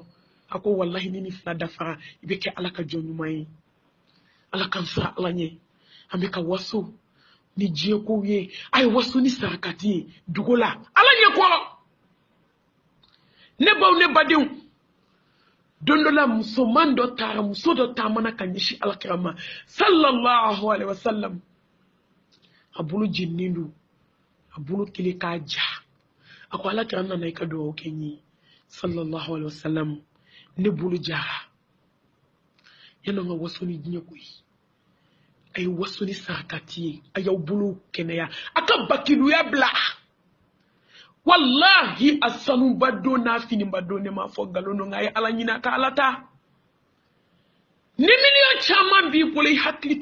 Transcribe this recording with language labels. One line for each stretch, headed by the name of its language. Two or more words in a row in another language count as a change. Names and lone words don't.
Bambara: a ko wallahi ni fila dafara i bɛ kɛ ala ka jɔn ɲuman ye ala k'an siran ala ɲɛ an bɛ ka waso ni diɲɛ kow ye a ye waso ni sarakati ye dugu la ala ɲɛ kɔrɔ ne baw ne badenw don dɔ la musoman dɔ taara muso dɔ taamana ka ɲɛsi alakira ma
Arabic: صلى الله عليه وسلم
Bambara: a bolo jeninen don a bolo kelen k'a ja a ko alakira nana i ka dugawu kɛ n ye
Arabic: صلى الله عليه وسلم
Bambara: ne bolo jara yana n ka waso ni diɲɛ koyi a ye waso ni sarakati ye a y'aw bolo kɛnɛya a ka bakiluya bila wallahi a sanuba don n'a finiba don ne m'a fɔ nkalon don nka a ye ala ɲini a ka ala ta ni miliyɔn caman b'i bolo i hakili to